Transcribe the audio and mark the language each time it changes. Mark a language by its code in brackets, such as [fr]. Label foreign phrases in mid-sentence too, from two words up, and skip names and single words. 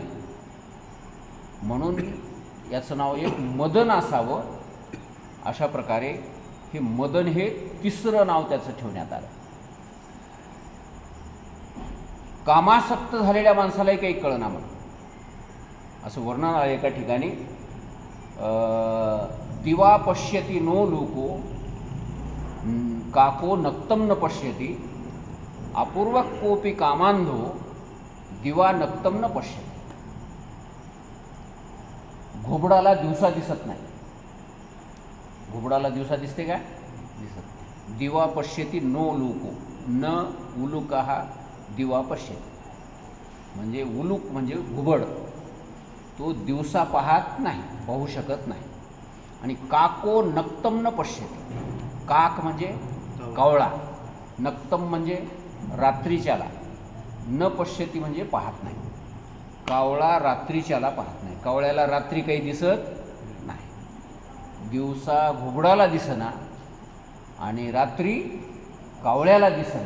[mr] म्हणून याचं नाव एक मदन असावं. अशा प्रकारे हे मदन हे तिसरं नाव त्याचं ठेवण्यात आलं. कामासक्त झालेल्या माणसालाही काही कळना म्हणून असं वर्णन आहे एका ठिकाणी. [sa] दिवा पश्यती नो लोको काको नक्तम न पश्यती अपूर्व कोपी कामांधो दिवा नक्तम न पश्यती. [mr] घुबडाला दिवसा दिसत नाही. घुबडाला दिवसा दिसते काय? दिसत नाही. [sa] दिवा पश्यती नो लोको, न उलुकः दिवा पश्यती, [mr] म्हणजे उलूक म्हणजे घुबड, तो दिवसा पाहत नाही, पाहू शकत नाही. आणि [sa] काको नक्तम न पश्यती, [mr] काक म्हणजे कावळा, नक्तम म्हणजे रात्रीच्याला, [sa] न पश्यती [mr] म्हणजे पाहत नाही. कावळा रात्रीच्याला पाहत नाही. कावळ्याला रात्री काही दिसत नाही. दिवसा घुबडाला दिसना आणि रात्री कावळ्याला दिसना.